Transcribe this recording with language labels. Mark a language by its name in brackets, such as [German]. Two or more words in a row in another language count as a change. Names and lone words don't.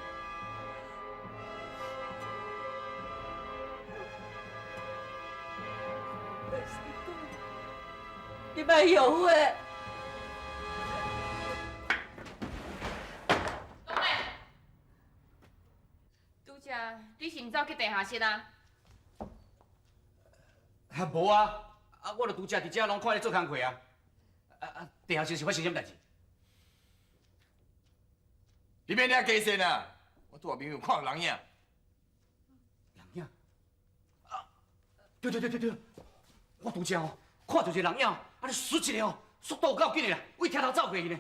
[Min Nan Chinese] 你莫后悔。东妹，拄则你是毋走去地下室啊？啊无啊，我著拄则伫遮拢看你做工课啊。地下室是发生什么代志？你免遐假神啊！我拄下朋友看到人影。人影？对，我拄则哦，看到一个人影，安尼唰一下哦，速度有够紧的啦，为车头走过去呢。